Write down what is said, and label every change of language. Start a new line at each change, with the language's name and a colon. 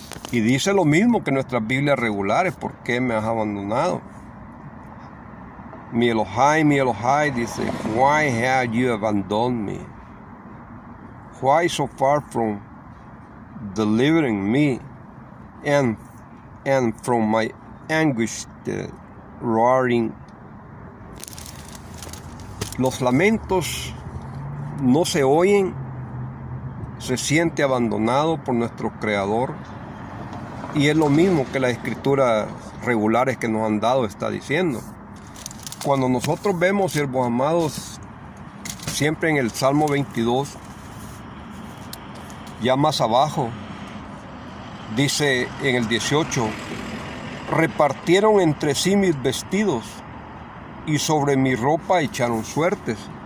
Spanish: Y dice lo mismo que nuestras Biblias regulares. ¿Por qué me has abandonado? Mi Elohai, dice,
English: why have you abandoned me? Why so far from delivering me and from my anguish roaring?
Spanish: Los lamentos no se oyen, se siente abandonado por nuestro Creador. Y es lo mismo que las escrituras regulares que nos han dado está diciendo. Cuando nosotros vemos, siervos amados, siempre en el Salmo 22, ya más abajo, dice en el 18, repartieron entre sí mis vestidos y sobre mi ropa echaron suertes.